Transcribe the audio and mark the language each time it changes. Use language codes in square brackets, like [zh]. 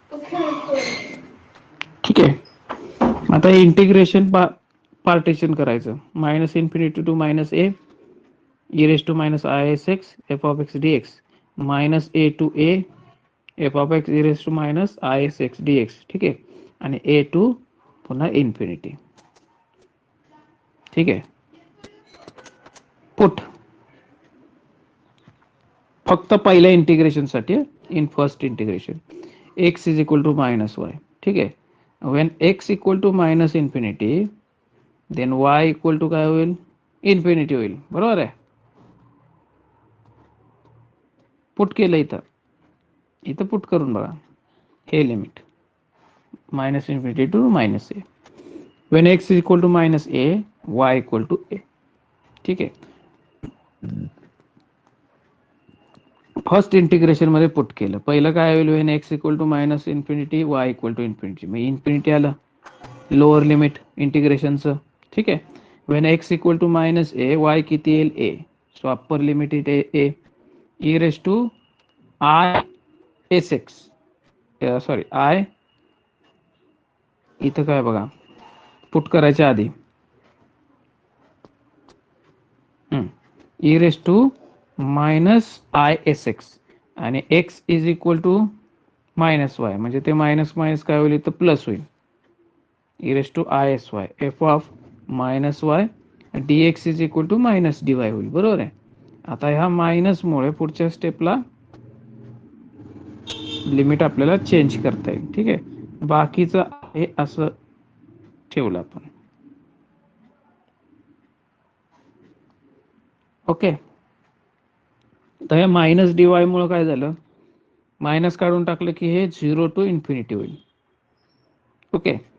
[mr] ठीक आहे, आता इंटिग्रेशन पार्टिशन करायचं. [en] Minus infinity to minus a e raise to minus i s x f of x d x minus a to a f of x e raise to minus i s x d x. [mr] ठीक आहे, आणि ए to पुन्हा infinity. ठीक आहे, put फक्त पहिल्या integration साठी, [en] In first integration x is equal to minus y. [mr] ठीक आहे, [en] when x equal to minus infinity then y equal to [mr] काय होईल, इन्फिनिटी होईल. बरोबर आहे, पुट केलं इथं पुट करून बघा हे limit. [en] minus infinity to minus a. When x is equal to minus a, y equal to a. [mr] ठीक आहे. फर्स्ट इंटिग्रेशन मध्ये पुट केलं. पहिलं काय होईल, [en] When x equal to minus infinity y equal to infinity. [mr] मग इन्फिनिटी आलं lower limit इंटिग्रेशनचं. ठीक आहे. Wien x equal to minus A, Y किती येईल ए. So upper limit it A E raise to I S x, sorry I, इथं काय बघा put करायच्या आधी E raise to minus I S x आणि x is equal to minus Y, म्हणजे ते मायनस मायनस काय होईल तर प्लस होईल. [en] e raise to i s y f of minus y d x is equal to minus d y [mr] होईल. बरोबर आहे. आता ह्या मायनसमुळे पुढच्या स्टेपला लिमिट आपल्याला चेंज करता येईल. ठीक आहे. बाकीचं हे असं ठेवलं आपण. ओके. तर हे मायनस डी वाय मुळे काय झालं, मायनस काढून टाकलं की हे 0 टू इन्फिनिटी होईल. ओके.